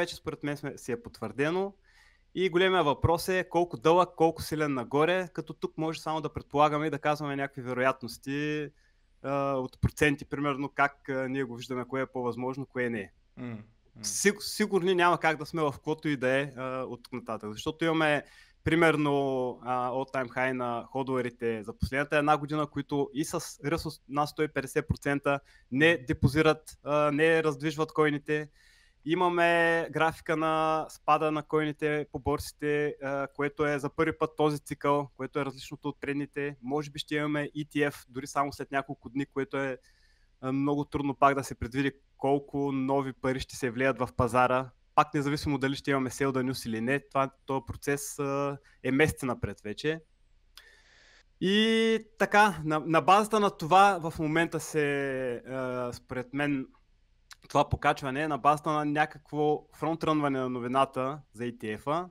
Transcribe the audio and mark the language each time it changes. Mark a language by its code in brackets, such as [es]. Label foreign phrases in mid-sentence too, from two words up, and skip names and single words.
[bg] Сега вече според мен си е потвърдено. И големия въпрос е колко дълъг, колко силен нагоре, като тук може само да предполагаме и да казваме някакви вероятности от проценти, примерно как ние го виждаме, кое е по-възможно, кое не е. Сигурни няма как да сме в каквото и да е от тук нататък, защото имаме примерно [en] all-time high [bg] на ходуерите за последната една година, които и с ръст на 150% не депозират, не раздвижват койните. Имаме графика на спада на койните по борсите, което е за първи път този цикъл, което е различното от предните. Може би ще имаме ETF дори само след няколко дни, което е много трудно пак да се предвиди колко нови пари ще се влеят в пазара. Пак независимо дали ще имаме [en] sell the news [bg] или не, този процес е месеци напред вече. И така, на базата на това в момента според мен, това покачване е на базата на някакво фронтрънване на новината за ETF-а.